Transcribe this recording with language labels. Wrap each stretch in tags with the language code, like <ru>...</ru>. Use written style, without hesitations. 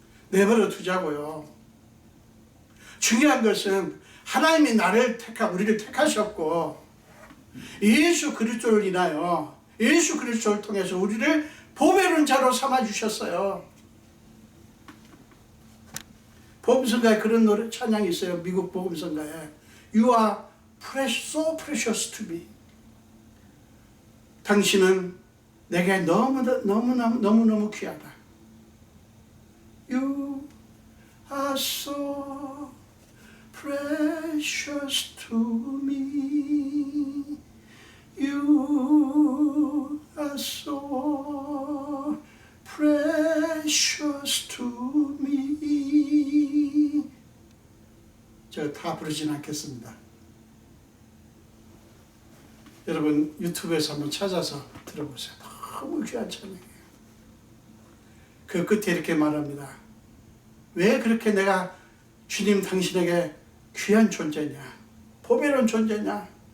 <ko>내버려 두자고요. 중요한 것은 하나님이 우리를 택하셨고 예수 그리스도를 인하여 예수 그리스도를 통해서 우리를 보배로운 자로 삼아주셨어요. 복음성가에 그런 노래 찬양이 있어요. 미국 복음성가에</ko> <en>You are so precious to me.</en> <ko>당신은 내게 너무너무 귀하다.</ko> <en>You are so precious to me. You are so precious to me.</en> <ko>제가 다 부르진 않겠습니다. 여러분 유튜브에서 한번 찾아서 들어보세요. 너무 귀한 찬양이에요. 그 끝에 이렇게 말합니다. 왜 그렇게 내가 주님 당신에게 귀한 존재냐, 보배로운 존재냐?</ko>